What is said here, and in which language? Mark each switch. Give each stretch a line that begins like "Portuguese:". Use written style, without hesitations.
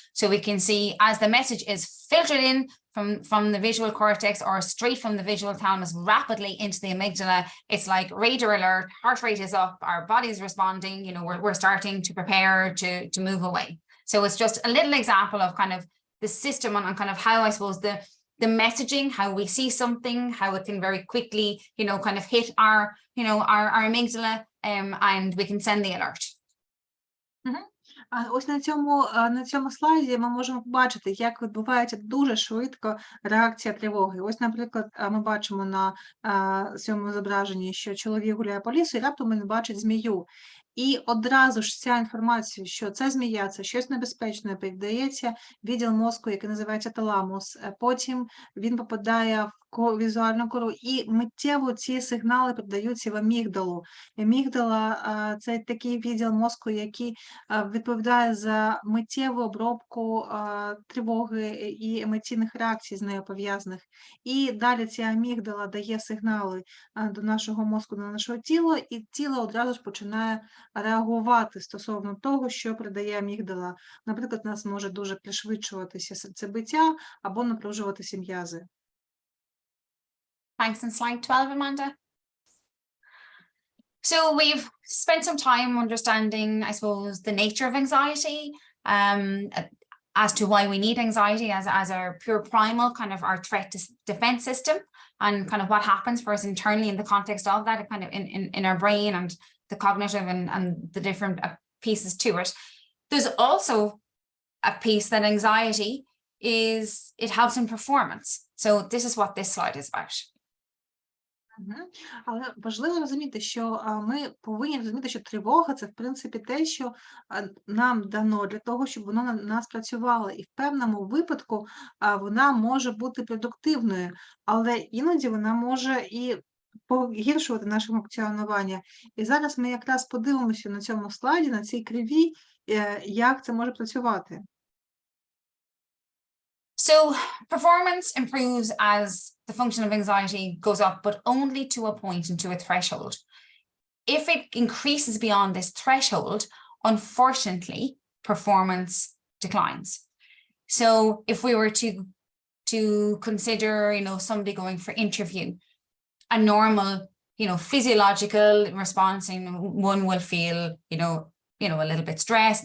English: So we can see as the message is filtered in from the visual cortex or straight from the visual thalamus rapidly into the amygdala, it's like radar alert, heart rate is up, our body's responding, we're starting to prepare to move away. So it's just a little example of kind of the system on kind of how, I suppose, the messaging, how we see something, how it can very quickly, kind of hit our amygdala, and we can send the alert.
Ukrainian: Ось на цьому слайді ми можемо побачити, як відбувається дуже швидко реакція тривоги. Ось, наприклад, ми бачимо на цьому зображенні, що чоловік гуляє по лісу, і раптом він бачить змію. І одразу ж ця інформація, що це змія, це щось небезпечне, передається відділ мозку, який називається таламус. Потім він попадає в візуальну кору, і миттєво ці сигнали передаються в амігдалу. Амігдала – це такий відділ мозку, який відповідає за миттєву обробку тривоги і емоційних реакцій з нею пов'язаних. І далі ця амігдала дає сигнали до нашого мозку, до нашого тіла, і тіло одразу ж починає реагувати стосовно того, що передає амігдала. Наприклад, у нас може дуже пришвидшуватися серцебиття або напружуватися м'язи.
English: Thanks. And slide 12, Amanda. So we've spent some time understanding, I suppose, the nature of anxiety, as to why we need anxiety as our pure primal kind of our threat defense system, and kind of what happens for us internally in the context of that, kind of in our brain and the cognitive and the different pieces to it. There's also a piece that anxiety is, it helps in performance. So this is what this slide is about.
Ukrainian: Але важливо розуміти, що ми повинні розуміти, що тривога – це, в принципі, те, що нам дано для того, щоб воно на нас працювало. І в певному випадку вона може бути продуктивною, але іноді вона може і погіршувати наше функціонування. І зараз ми якраз подивимося на цьому слайді, на цій кривій, як це може працювати.
English: So performance improves as the function of anxiety goes up, but only to a point and to a threshold. If it increases beyond this threshold, unfortunately, performance declines. So if we were to consider, somebody going for interview, a normal, physiological response, one will feel, a little bit stressed.